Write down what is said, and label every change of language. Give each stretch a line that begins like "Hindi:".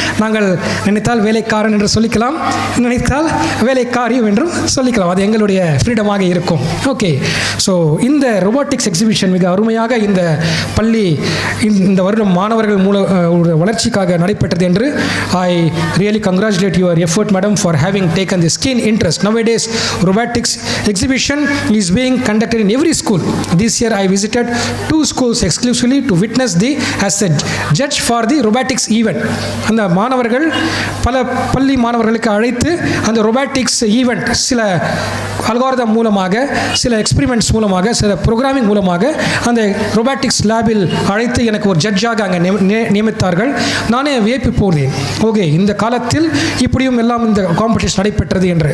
Tamil: நாங்கள் நினைத்தால் வேலைக்காரன் என்று சொல்லிக்கலாம், நினைத்தால் வேலைக்காரியம் என்றும் சொல்லிக்கலாம். அது எங்களுடைய ஃப்ரீடமாக இருக்கும். ஓகே, ஸோ இந்த ரோபோட்டிக்ஸ் எக்ஸிபிஷன் மிக அருமையாக இந்த பள்ளி இந்த வருடம் மாணவர்கள் வளர்ச்சிக்காக நடைபெற்றது என்று
English: I really congratulate your effort, madam, for having taken this keen interest. Nowadays, robotics exhibition is being conducted in every school. This year, I visited 2 schools exclusively to witness as a judge for the robotics event.
Tamil: அந்த மாணவர்கள் பல பள்ளி மாணவர்களுக்கு அழைத்து அந்த robotics event சில algorithm மூலமாக, சில எக்ஸ்பெரிமெண்ட்ஸ் மூலமாக, சில ப்ரோக்ராமிங் மூலமாக அந்த robotics லேபில் அழைத்து எனக்கு ஒரு ஜட்ஜாக அங்கே நியமித்தார்கள். நானே வியப்பு போகிறேன். ஓகே, இந்த காலத்தில் இப்படியும் எல்லாம் இந்த காம்படிஷன் நடைபெற்றது என்று.